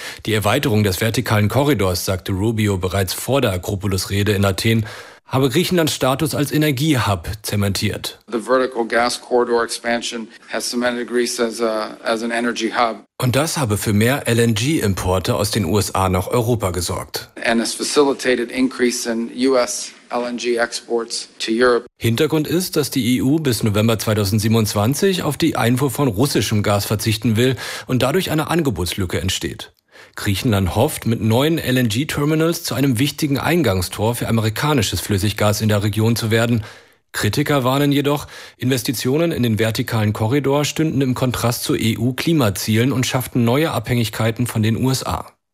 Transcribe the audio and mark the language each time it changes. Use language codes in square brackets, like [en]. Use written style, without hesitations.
[de] Die Erweiterung des vertikalen Korridors, sagte Rubio bereits vor der Akropolis-Rede in Athen, habe Griechenlands Status als Energiehub zementiert. [en] The vertical gas corridor expansion has cemented Greece as an energy hub. [de] Und das habe für mehr LNG-Importe aus den USA nach Europa gesorgt. [en] And has facilitated increase in US LNG exports to Europe. [de] Hintergrund ist, dass die EU bis November 2027 auf die Einfuhr von russischem Gas verzichten will und dadurch eine Angebotslücke entsteht. Griechenland hofft, mit neuen LNG-Terminals zu einem wichtigen Eingangstor für amerikanisches Flüssiggas in der Region zu werden. Kritiker warnen jedoch, Investitionen in den vertikalen Korridor stünden im Kontrast zu EU-Klimazielen und schafften neue Abhängigkeiten von den USA.